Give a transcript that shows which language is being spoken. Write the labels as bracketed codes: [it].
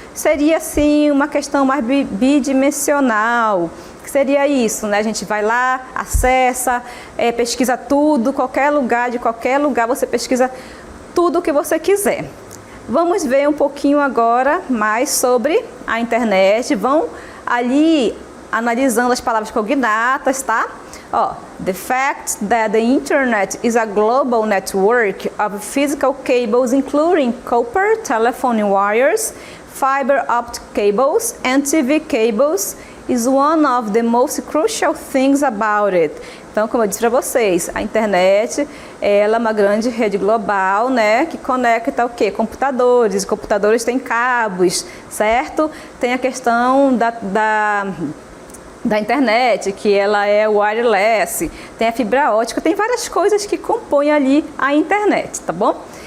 [pt] Seria assim uma questão mais bidimensional, que seria isso, né? A gente vai lá, acessa, pesquisa tudo, qualquer lugar, de qualquer lugar você pesquisa tudo o que você quiser. Vamos ver um pouquinho agora mais sobre a internet, vão ali analisando as palavras cognatas, tá? [en] Ó, the fact that the internet is a global network of physical cables including copper, telephone wires, fiber optic cables and TV cables is one of the most crucial things about it. [pt] Então, como eu disse para vocês, a internet ela é uma grande rede global, né, que conecta o quê? Computadores. Computadores têm cabos, certo? Tem a questão da internet, que ela é wireless, tem a fibra ótica, tem várias coisas que compõem ali a internet, tá bom?